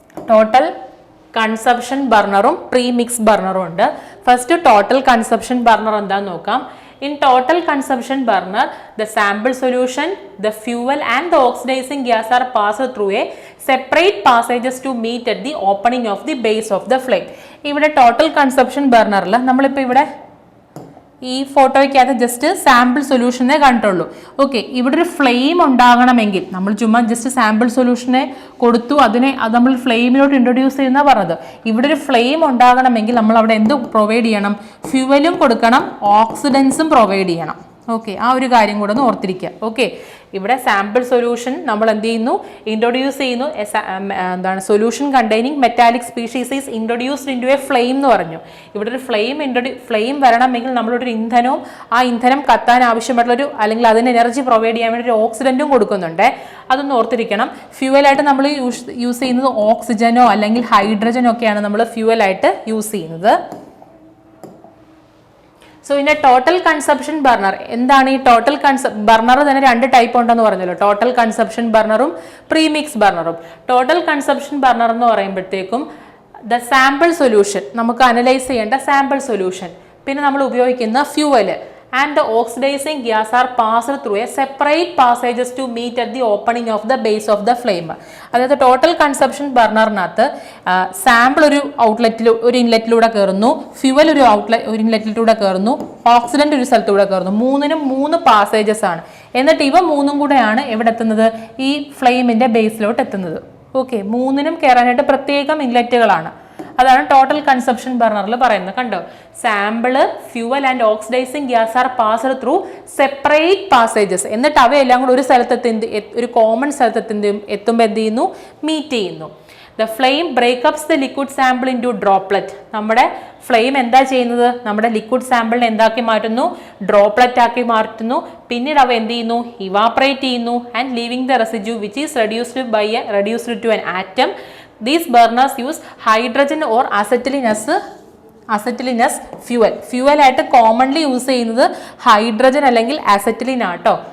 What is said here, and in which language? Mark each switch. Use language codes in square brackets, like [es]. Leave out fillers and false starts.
[ml] Total consumption ബർണറും premix ബർണറും ഉണ്ട്. First total consumption burner എന്താന്ന് നോക്കാം. [en] In total consumption burner, the sample solution, the fuel and the oxidizing gas are passed through a separate passages to meet at the opening of the base of the flame. [ml] ഇവിടെ total consumption ബർണറിൽ നമ്മളിപ്പോൾ ഇവിടെ ഈ ഫോട്ടോയ്ക്കകത്ത് just sample സൊല്യൂഷനെ കണ്ടുള്ളൂ. Okay, ഇവിടെ ഒരു flame ഉണ്ടാകണമെങ്കിൽ നമ്മൾ ചുമ്മാ ജസ്റ്റ് സാമ്പിൾ സൊല്യൂഷനെ കൊടുത്തു, അത് നമ്മൾ ഫ്ലെയിമിലോട്ട് ഇൻട്രൊഡ്യൂസ് ചെയ്യുന്ന പറഞ്ഞത്. ഇവിടെ ഒരു ഫ്ലെയിം ഉണ്ടാകണമെങ്കിൽ നമ്മൾ അവിടെ എന്ത് പ്രൊവൈഡ് ചെയ്യണം? ഫ്യൂവലും കൊടുക്കണം, ഓക്സിഡൻസും പ്രൊവൈഡ് ചെയ്യണം. ഓക്കെ, ആ ഒരു കാര്യം കൂടെ ഒന്ന് ഓർത്തിരിക്കുക. ഓക്കെ, ഇവിടെ സാമ്പിൾ സൊല്യൂഷൻ നമ്മൾ എന്ത് ചെയ്യുന്നു? ഇൻട്രൊഡ്യൂസ് ചെയ്യുന്നു. [en] solution containing metallic species is introduced into a flame [ml] എന്ന് പറഞ്ഞു. ഇവിടെ ഒരു ഫ്ലെയിം വരണമെങ്കിൽ നമ്മളൊരു ഇന്ധനവും ആ ഇന്ധനം കത്താൻ ആവശ്യമായിട്ടുള്ളൊരു അല്ലെങ്കിൽ അതിന് എനർജി പ്രൊവൈഡ് ചെയ്യാൻ വേണ്ടി ഒരു ഓക്സിഡൻറ്റും കൊടുക്കുന്നുണ്ട്. അതൊന്ന് ഓർത്തിരിക്കണം. ഫ്യൂവലായിട്ട് നമ്മൾ യൂസ് ചെയ്യുന്നത് ഓക്സിജനോ അല്ലെങ്കിൽ ഹൈഡ്രജനോ ഒക്കെയാണ് നമ്മൾ ഫ്യൂവലായിട്ട് യൂസ് ചെയ്യുന്നത്. [en] so in a total consumption burner, [ml] എന്താണ് ഈ ടോട്ടൽ ബർണർ തന്നെ 2 ടൈപ്പ് ഉണ്ടെന്ന് പറഞ്ഞല്ലോ, total consumption ബർണറും premix ബർണറും. Total consumption burner എന്ന് പറയുമ്പോഴത്തേക്കും ദ സാമ്പിൾ സൊല്യൂഷൻ, നമുക്ക് അനലൈസ് ചെയ്യേണ്ട സാമ്പിൾ സൊല്യൂഷൻ, പിന്നെ നമ്മൾ ഉപയോഗിക്കുന്ന fuel [en] and the oxidizing gas are passed through a separate passages to meet at the opening of the base of the flame. [ml] അതായത് total consumption ബർണറിനകത്ത് sample ഒരു ഇൻലെറ്റിലൂടെ കയറുന്നു, fuel ഒരു ഇൻലെറ്റിലൂടെ കയറുന്നു, ഓക്സിഡന്റ് ഒരു സ്ഥലത്തൂടെ കയറുന്നു. 3 പാസേജസ് ആണ്. എന്നിട്ട് ഇവ 3 കൂടെയാണ് എവിടെ എത്തുന്നത്? ഈ ഫ്ലെയിമിന്റെ ബേസിലോട്ട് എത്തുന്നത്. ഓക്കെ, 3 കയറാനായിട്ട് പ്രത്യേകം ഇൻലെറ്റുകളാണ്. അതാണ് ടോട്ടൽ കൺസംഷൻ ബർണറിൽ പറയുന്നത്. കണ്ടോ, [en] Sample, fuel and oxidizing gas are passed through separate passages. [ml] എന്നിട്ട് അവയെല്ലാം കൂടെ ഒരു സ്ഥലത്തെത്തി, ഒരു കോമൺ സ്ഥലത്തെത്തി എത്തുമ്പോൾ എന്ത് ചെയ്യുന്നു, മീറ്റ് ചെയ്യുന്നു. [en] The flame breaks the liquid sample into droplet. [ml] നമ്മുടെ ഫ്ലെയിം എന്താ ചെയ്യുന്നത്, നമ്മുടെ ലിക്വിഡ് സാമ്പിളിനെ എന്താക്കി മാറ്റുന്നു, ഡ്രോപ്ലെറ്റ് ആക്കി മാറ്റുന്നു. പിന്നീട് അവ എന്ത് ചെയ്യുന്നു, ഇവാപ്പറേറ്റ് ചെയ്യുന്നു. [en] And leaving the residue which is reduced to an atom. These burners use hydrogen or acetylene as [ml] fuel ആയിട്ട് കോമൺലി യൂസ് ചെയ്യുന്നത് ഹൈഡ്രജൻ അല്ലെങ്കിൽ അസറ്റിലിൻ ആട്ടോ.